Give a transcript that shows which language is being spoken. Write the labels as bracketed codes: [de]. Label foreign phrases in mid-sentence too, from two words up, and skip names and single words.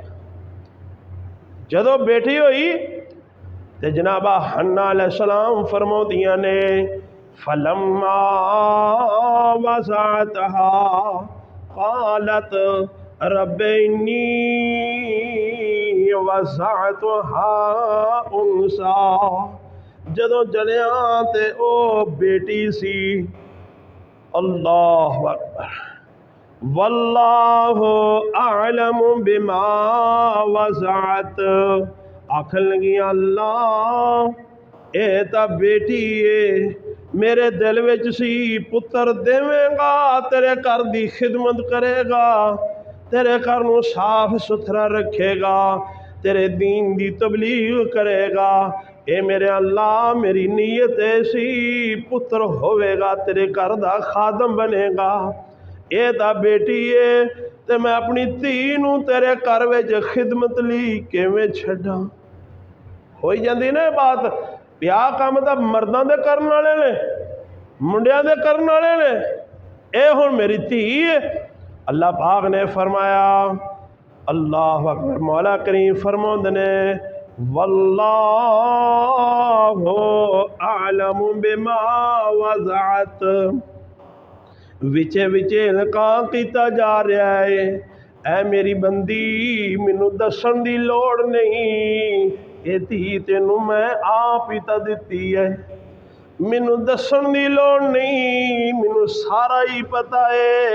[pa] جدوں بیٹی ہوئی تو جنابہ حنہ علیہ‌السلام فرماؤندیاں نے, [ar] فلما وضعتها قالت رب إني وضعتها أنثى, [pa] جدوں جلیا تے او بیٹی سی. [ar] الله أكبر. والله أعلم بما وضعت, [pa] آکھن لگی اللہ اے تاں بیٹی ہے، میرے دل وچ سی پتر دیوےگا, [ur] تیرے گھر کی خدمت کرےگا, [pa] تیرے گھر نوں صاف ستھرا رکھےگا, [ur] تیرے دین کی تبلیغ کرےگا. [pa] اے میرے اللہ میری نیت ایسی پتر ہووےگا, [ur] تیرے گھر کا خادم بنےگا. [pa] یہ تو بیٹی ہے تو میں اپنی دھی نوں تیرے گھر وچ خدمت لئی کیویں چھڈاں. ہو جاتی نا بات، بیاہ کام تو مرداں دے کرن والے نے، منڈیاں دے کرن والے نے، یہ ہن میری دھی ہے. اللہ پاک نے فرمایا, [ar] الله أكبر, [pa] مولا کریم فرماؤندے نے, [ar] والله أعلم بما وضعت. [pa] وچے وچے انکار کیا جا رہا ہے، اے میری بندی مینوں دسن کی لوڑ نہیں، یہ دھی تینوں میں آپ ہی تو دتی ہے، مینوں دسن کی لوڑ نہیں، مینوں سارا ہی پتا ہے.